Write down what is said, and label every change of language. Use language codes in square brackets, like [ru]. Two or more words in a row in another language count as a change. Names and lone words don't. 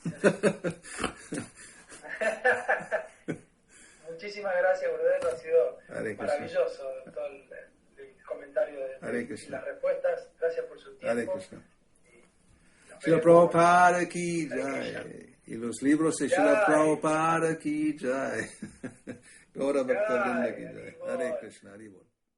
[es] Muchísimas gracias, Gurudev. Ha sido Hare maravilloso todo el comentario y las respuestas. Gracias por su tiempo. Srila Prabhupada [hi] की जय. [es] Y los libros de Srila Prabhupada [hi] की जय. [es] Gaura Bhakta Vrinda [hi] की जय. [es] Hare Krishna, Hare Bol.